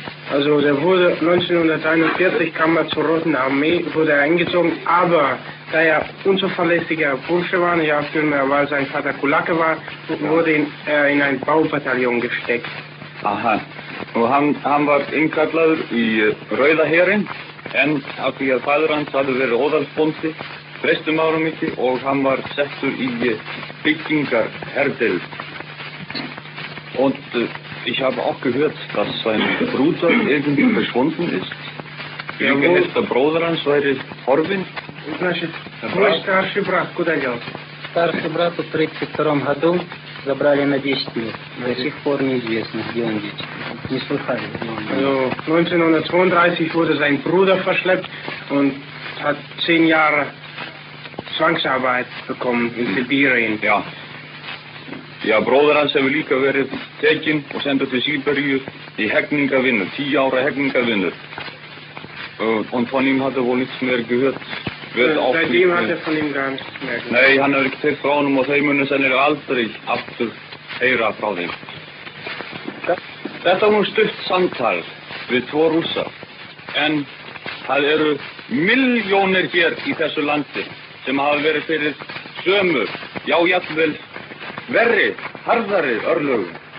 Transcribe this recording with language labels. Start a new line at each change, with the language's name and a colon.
German: Also der wurde 1941 kam er zur Roten Armee, wurde er eingezogen, aber da er unzuverlässiger Bursche war, ja vielmehr, weil sein Vater Kulake war, wurde er in ein Baubataillon gesteckt.
Icelandic: Aha, og hann var innkallaður í Rauða herinn, en af því að faður hans hafði verið óðalsbóndi, flestum árum ekki, og hann var settur í byggingarherdeild.
German: Und ich habe auch gehört, dass sein Bruder irgendwie verschwunden ist. Irgendein der
Icelandic: Bruder hans
German: wäre
Icelandic: horfinn.
Russian: Значит, мой старший брат куда делся? Старший брат в 1932 году забрали на 10 лет. До сих пор неизвестно, где он есть. Не слыхали, где он есть.
German: Also 1932 wurde sein Bruder verschleppt und hat 10 Jahre Zwangsarbeit bekommen in Sibirien.
Icelandic: Já, bróðir hans hefur líka verið tekinn og sendur til Sibíríu í hegningarvinnu, 10 ára hegningarvinnu.
German: Und von ihm hat wohl nichts mehr gehört. Seitdem hat von ihm gar nichts mehr gehört.
Icelandic: Nei, hann hefur ekki heyrt frá honum og þeir munu sennilega aldrei aftur heyra frá þeim. Þetta var stutt samtal við 2 Rússa, en það eru milljónir hér í þessu landi sem hafa verið fyrir sömu, já jafnvel verri, harðari örlögum.